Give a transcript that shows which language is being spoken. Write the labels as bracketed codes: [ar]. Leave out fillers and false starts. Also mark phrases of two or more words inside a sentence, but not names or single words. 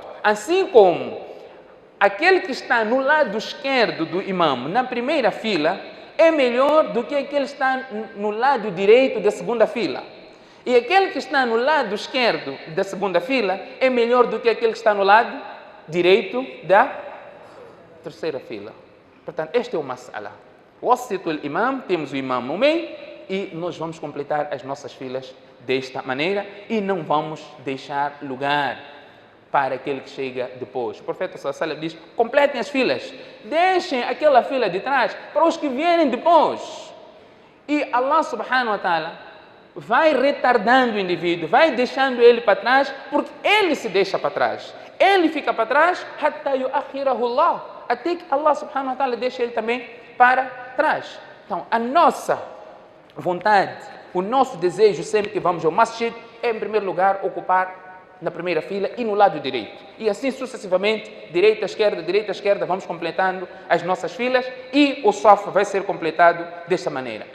[pt] Assim como aquele que está no lado esquerdo do imam, na primeira fila, é melhor do que aquele que está no lado direito da segunda fila. E aquele que está no lado esquerdo da segunda fila é melhor do que aquele que está no lado direito da terceira fila. Portanto, este é o mas'ala. [ar] وسطوا الإمام, [pt] temos o imam no meio e nós vamos completar as nossas filas desta maneira e não vamos deixar lugar para aquele que chega depois. O profeta [ar] صلى الله عليه وسلم [pt] diz: completem as filas, deixem aquela fila de trás para os que vierem depois. E Allah [ar] سبحانه وتعالى [pt] vai retardando o indivíduo, vai deixando ele para trás, porque ele se deixa para trás. Ele fica para trás, [ar] حتى يؤخره الله, [pt] até que Allah [ar] سبحانه وتعالى [pt] deixa ele também para trás. Então, a nossa vontade, o nosso desejo sempre que vamos ao masjid é, em primeiro lugar, ocupar na primeira fila e no lado direito. E assim sucessivamente, direita, esquerda, vamos completando as nossas filas e o saf vai ser completado desta maneira.